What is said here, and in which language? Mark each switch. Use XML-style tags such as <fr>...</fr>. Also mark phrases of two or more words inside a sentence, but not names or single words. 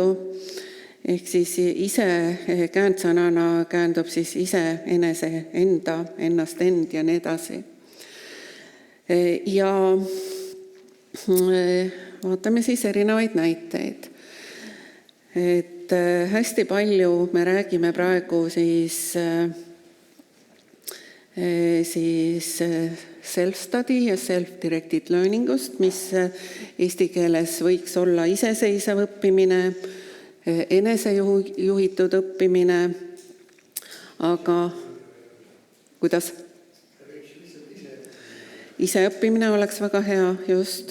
<et>Ehk siis ise käändsõnana käändub siis ise, enese, enda, ennast, end ja nii edasi. Ja vaatame siis erinevaid näiteid. Et hästi palju me räägime praegu siis self-study ja</et> <en>self-directed learningust,</en> <et>mis eesti keeles võiks olla iseseisev õppimine, enesejuhitud õppimine, aga kuidas? Ise õppimine oleks väga hea, just.</et>